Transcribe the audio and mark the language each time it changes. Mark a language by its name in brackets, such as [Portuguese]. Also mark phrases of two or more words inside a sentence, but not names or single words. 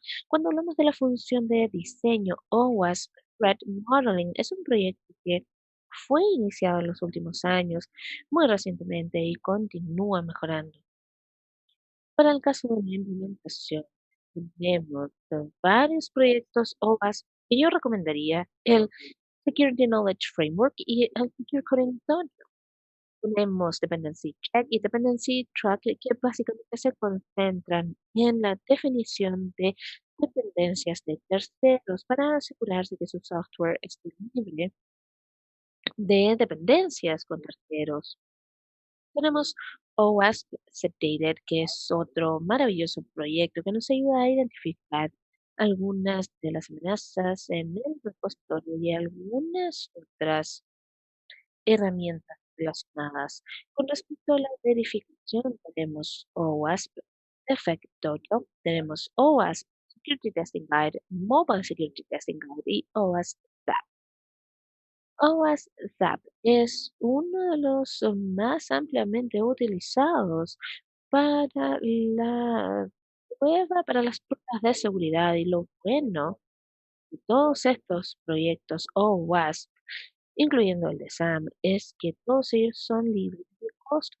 [Spanish] Cuando hablamos de la función de diseño o WASP Threat Modeling, es un proyecto que fue iniciado en los últimos años, muy recientemente, y continúa mejorando. Para el caso de la implementación, tenemos varios proyectos o WASP que yo recomendaría: el Security Knowledge Framework y el Secure Coding Zone. Tenemos Dependency Check y Dependency Track, que básicamente se concentran en la definición de dependencias de terceros para asegurarse que su software esté libre de dependencias con terceros. Tenemos OWASP Sedated, que es otro maravilloso proyecto que nos ayuda a identificar algunas de las amenazas en el repositorio y algunas otras herramientas relacionadas. Con respecto a la verificación, tenemos OWASP Effect.io, tenemos OWASP Security Testing Guide, Mobile Security Testing Guide y OWASP ZAP. OWASP ZAP es uno de los más ampliamente utilizados para para las pruebas de seguridad, y lo bueno de todos estos proyectos OWASP, incluyendo el de SAM, es que todos ellos son libres de costo.